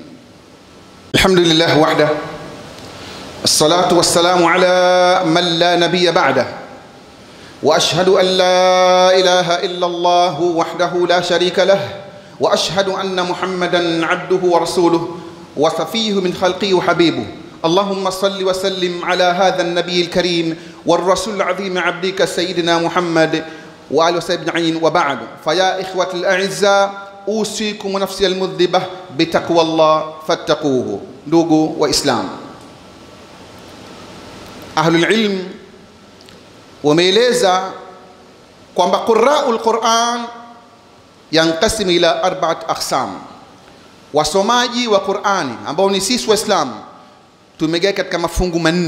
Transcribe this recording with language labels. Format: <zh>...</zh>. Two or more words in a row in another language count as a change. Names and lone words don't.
<ar>الحمد لله وحده، الصلاة والسلام على من لا نبي بعده، وأشهد أن لا إله إلا الله وحده لا شريك له، وأشهد أن محمدا عبده ورسوله وصفيه من خلقه وحبيبه. اللهم صل وسلم على هذا النبي الكريم والرسول العظيم عبدك سيدنا محمد وآله وصحبه أجمعين. وبعد، فيا إخوة الأعزاء، أوصيكم ونفسي المذنبة بتقوى الله فاتقوه.</ar> <sw>ndugu wa Islam,</sw> <ar>أهل العلم</ar> <sw>wameeleza kwamba</sw> <ar>قراء القرآن ينقسم إلى 4 أقسام.</ar> <sw>Wasomaji wa Qur'ani ambao ni sisi Waislamu tumegawa katika mafungu manne.</sw>